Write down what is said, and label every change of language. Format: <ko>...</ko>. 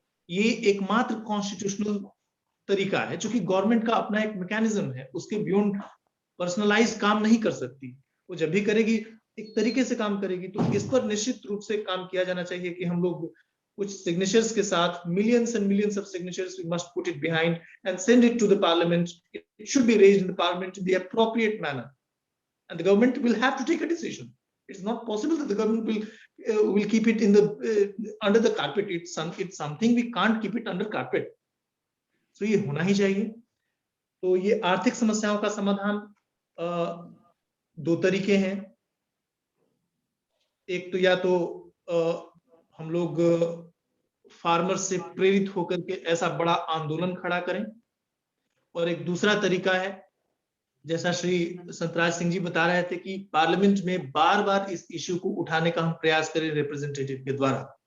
<hi>ये एकमात्र कॉन्स्टिट्यूशनल तरीका है, जो कि गवर्नमेंट का अपना एक मैकेनिज्म है, उसके बियॉन्ड पर्सनलाइज काम नहीं कर सकती। वो जब भी करेगी एक तरीके से काम करेगी। तो इस पर निश्चित रूप से काम किया जाना चाहिए कि हम लोग कुछ सिग्नेचर्स के साथ,</hi> <en>millions and millions of signatures, we must put it behind and send it to the parliament. It should be raised in the parliament in the appropriate manner, and the government will have to take a decision. It's not possible that the government will keep it in the under the carpet. It's something we can't keep it under carpet.</en> <hi>So ये होना ही चाहिए। तो ये आर्थिक समस्याओं का समाधान 2 तरीके हैं। एक तो या तो हम लोग फार्मर से प्रेरित होकर के ऐसा बड़ा आंदोलन खड़ा करें, और एक दूसरा तरीका है जैसा श्री संतराज सिंह जी बता रहे थे कि पार्लियामेंट में बार बार इस इश्यू को उठाने का हम प्रयास करें रिप्रेजेंटेटिव के द्वारा।</hi>